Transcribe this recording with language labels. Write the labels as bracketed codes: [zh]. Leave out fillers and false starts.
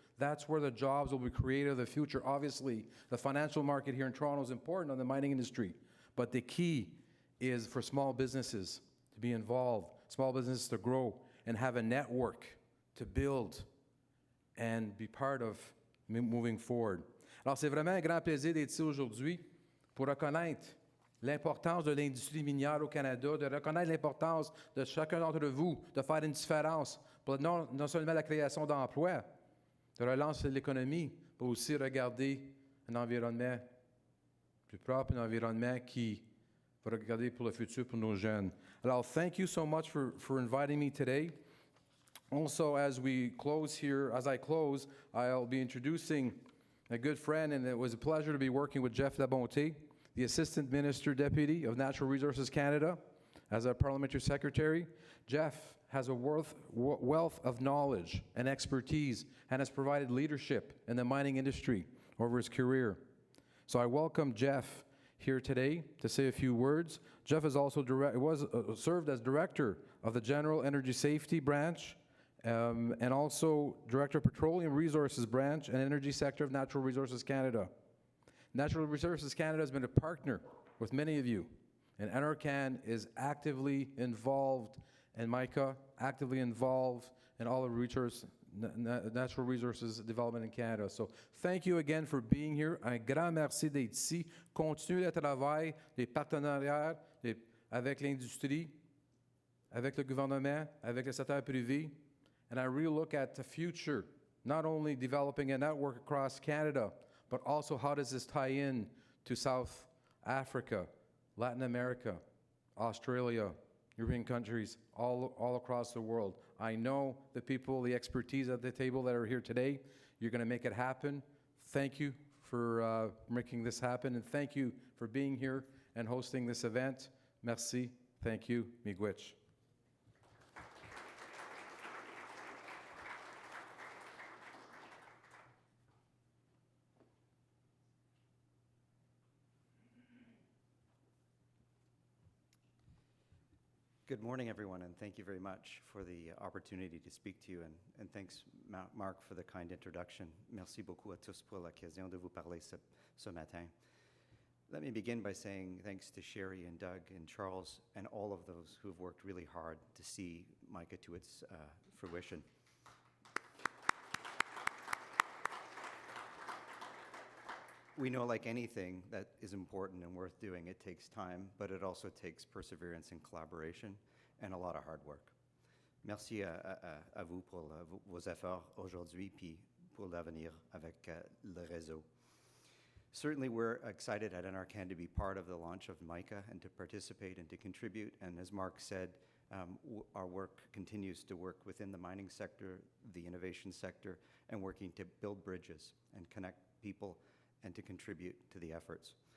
[en] That's where the jobs will be created in the future. Obviously, the financial market here in Toronto is important on the mining industry, but the key is for small businesses to be involved, small businesses to grow and have a network to build and be part of moving forward. [fr] Alors, c'est vraiment un grand plaisir d'être ici aujourd'hui pour reconnaître l'importance de l'industrie minière au Canada, de reconnaître l'importance de chacun d'entre vous, de faire une différence pour non seulement la création d'emplois, de relance de l'économie, mais aussi regarder un environnement plus propre, un environnement qui va regarder pour le futur pour nos jeunes. [en] Alors, thank you so much for inviting me today. Also, as I close, I'll be introducing a good friend, and it was a pleasure to be working with Jeff Labonté, the Assistant Minister Deputy of Natural Resources Canada, as our Parliamentary Secretary. Jeff has a wealth of knowledge and expertise and has provided leadership in the mining industry over his career. So I welcome Jeff here today to say a few words. Jeff is also served as Director of the General Energy Safety Branch and also Director of Petroleum Resources Branch and Energy Sector of Natural Resources Canada. Natural Resources Canada has been a partner with many of you, and NRCan is actively involved, and Mica actively involved in all the natural resources development in Canada. So thank you again for being here. [fr] Un grand merci d'être ici. Continuez le travail, les partenariats avec l'industrie, avec le gouvernement, avec le secteur privé. [en] And I really look at the future, not only developing a network across Canada, but also how does this tie in to South Africa, Latin America, Australia, European countries, all across the world. I know the people, the expertise at the table that are here today, you're going to make it happen. Thank you for making this happen, and thank you for being here and hosting this event. Merci. Thank you. Miigwech. Good morning, everyone, and thank you very much for the opportunity to speak to you, and thanks, Marc, for the kind introduction. [fr] Merci beaucoup à tous pour l'occasion de vous parler ce matin. [en] Let me begin by saying thanks to Sherry and Doug and Charles and all of those who have worked really hard to see Mica to its fruition. We know, like anything that is important and worth doing, it takes time, but it also takes perseverance and collaboration and a lot of hard work. [fr] Merci à vous pour vos efforts aujourd'hui puis pour l'avenir avec le réseau. [en] Certainly, we're excited at NRCan to be part of the launch of Mica and to participate and to contribute. And as Mark said, our work continues to work within the mining sector, the innovation sector, and working to build bridges and connect people and to contribute to the efforts.